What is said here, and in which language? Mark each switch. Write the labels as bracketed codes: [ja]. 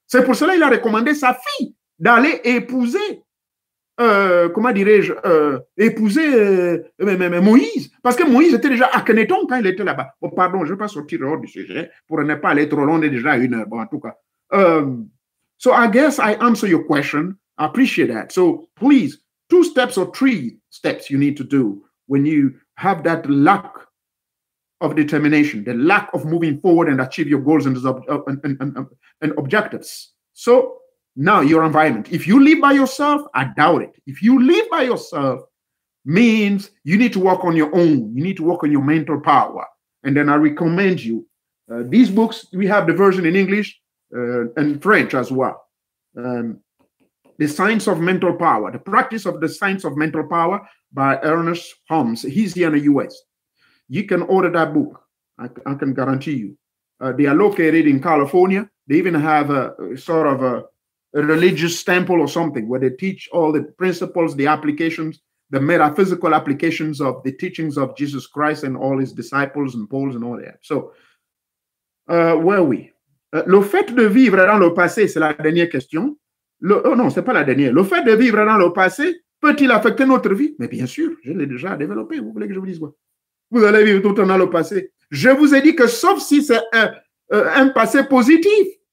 [fr] C'est pour cela qu'il a recommandé sa fille d'aller épouser, Moïse. Parce que Moïse était déjà à Akhenaton quand il était là-bas. Oh, pardon, je ne vais pas sortir hors du sujet pour ne pas aller trop long, on est déjà à une heure, bon, en tout cas. [en] So, I guess I answer your question. I appreciate that. So, please, two steps or three steps you need to do when you have that lack of determination, the lack of moving forward and achieve your goals and objectives. So now your environment, if you live by yourself, I doubt it. If you live by yourself means you need to work on your own. You need to work on your mental power. And then I recommend you these books. We have the version in English and French as well. The Science of Mental Power, The Practice of the Science of Mental Power by Ernest Holmes. He's here in the US. You can order that book, I can guarantee you. They are located in California. They even have a religious temple or something where they teach all the principles, the applications, the metaphysical applications of the teachings of Jesus Christ and all his disciples and Paul and all that. So, where are we? [fr] Le fait de vivre dans le passé, c'est la dernière question. C'est pas la dernière. Le fait de vivre dans le passé peut-il affecter notre vie? Mais bien sûr, je l'ai déjà développé. Vous voulez que je vous dise quoi? Vous allez vivre tout le temps dans le passé. Je vous ai dit que sauf si c'est un passé positif.